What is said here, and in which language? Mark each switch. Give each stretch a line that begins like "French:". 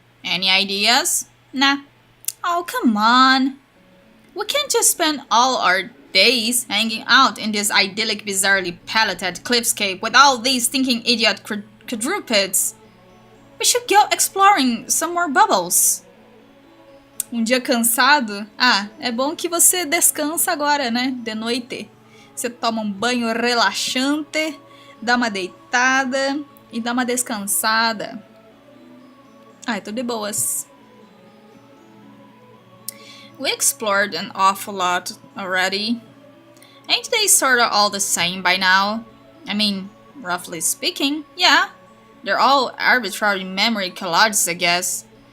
English: Any ideas? Nah. Oh, come on. We can't just spend all our days hanging out in this idyllic, bizarrely paletted cliffscape with all these stinking idiot quadrupeds. We should go exploring some more bubbles.
Portuguese: Dia cansado? Ah, é bom que você descansa agora, né? De noite. Você toma banho relaxante, dá uma deitada e dá uma descansada. Ah, tô de boas.
English: We explored an awful lot already. Ain't they sorta all the same by now? I mean, roughly speaking, yeah. They're all arbitrary memory collages, I guess.